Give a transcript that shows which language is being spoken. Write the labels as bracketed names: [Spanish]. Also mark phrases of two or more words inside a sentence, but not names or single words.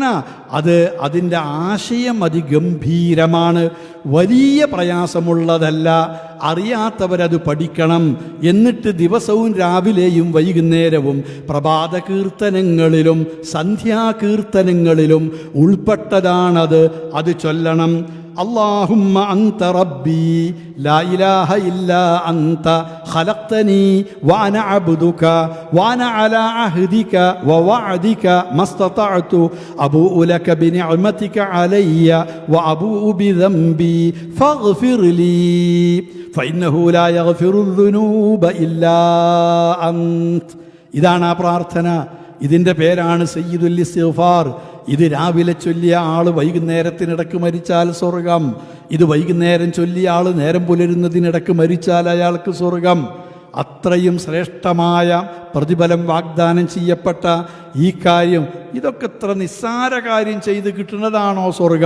[Malayalam] അതിൻ്റെ ആശയം അതിഗംഭീരമാണ്, വലിയ പ്രയാസമുള്ളതല്ല. അറിയാത്തവരത് പഠിക്കണം. എന്നിട്ട് ദിവസവും രാവിലെയും വൈകുന്നേരവും പ്രഭാത കീർത്തനങ്ങളിലും സന്ധ്യാകീർത്തനങ്ങളിലും ഉൾപ്പെട്ടതാണത്. അത് ചൊല്ലണം. [Arabic] اللهم أنت ربي لا إله إلا أنت خلقتني وأنا عبدك وأنا على عهدك ووعدك ما استطعت أبوء لك بنعمتك علي وأبوء بذنبي فاغفر لي فإنه لا يغفر الذنوب إلا أنت. [Malayalam] ഇതാണ് ആ പ്രാർത്ഥന. ഇതിൻ്റെ പേരാണ് സയ്യിദുൽ ഇസ്തിഗ്ഫാർ. ഇത് രാവിലെ ചൊല്ലിയ ആൾ വൈകുന്നേരത്തിനിടക്ക് മരിച്ചാൽ സ്വർഗം. ഇത് വൈകുന്നേരം ചൊല്ലിയ ആൾ നേരം പുലരുന്നതിനിടക്ക് മരിച്ചാൽ അയാൾക്ക് സ്വർഗം. അത്രയും ശ്രേഷ്ഠമായ പ്രതിഫലം വാഗ്ദാനം ചെയ്യപ്പെട്ട ഈ കാര്യം, ഇതൊക്കെ ഇത്ര നിസ്സാര കാര്യം ചെയ്ത് കിട്ടുന്നതാണോ സ്വർഗം?